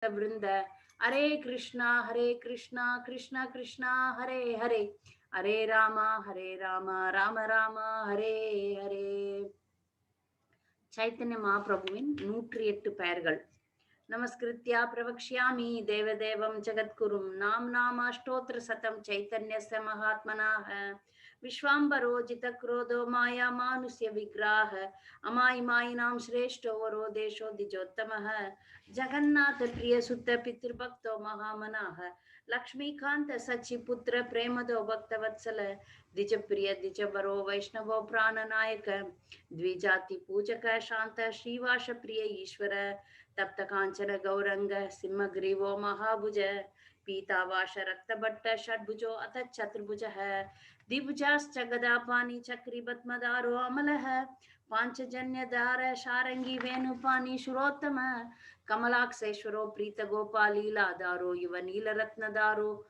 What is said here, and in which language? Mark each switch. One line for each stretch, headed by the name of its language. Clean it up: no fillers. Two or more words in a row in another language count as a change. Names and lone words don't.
Sanskrit: वृंद हरे कृष्णा कृष्णा कृष्णा हरे हरे हरे राम राम राम हरे हरे.
Tamil: சைத்தன்ய மகாபிரபுவின் 108 பெயர்கள்.
Sanskrit: नमस्कृत्य प्रवक्ष्यामि देवदेवं जगद्गुरुम् नामाष्टोत्तर शतं चैतन्यस्य महात्मनः विश्वम्भरो जितक्रोधो माया मानुष्य विग्रह अमायिमायिनां श्रेष्ठो वरो देशो द्विजोत्तमः जगन्नाथ प्रिय सुत पितृभक्तो महामनाः लक्ष्मीकान्त शची पुत्र प्रेमदो भक्तवत्सल द्विजप्रिय द्विजवरो वैष्णवो प्राणनायक द्विजाति पूजक शांत श्रीवास प्रिय ईश्वर तप्त कांचन गौरंग सिंहग्रीवो महाभुज पीतावास रक्तभट्ट षड्भुजो अथ चतुर्भुज द्विभुजाश्च गदापानी चक्री पद्मदारो अमल पांचजन्यधार शारंगी वेणुपानी शुरोत्तम कमलाक्षेश्वरो प्रीत गोपालीलाधारो युव नीलरत्नदारो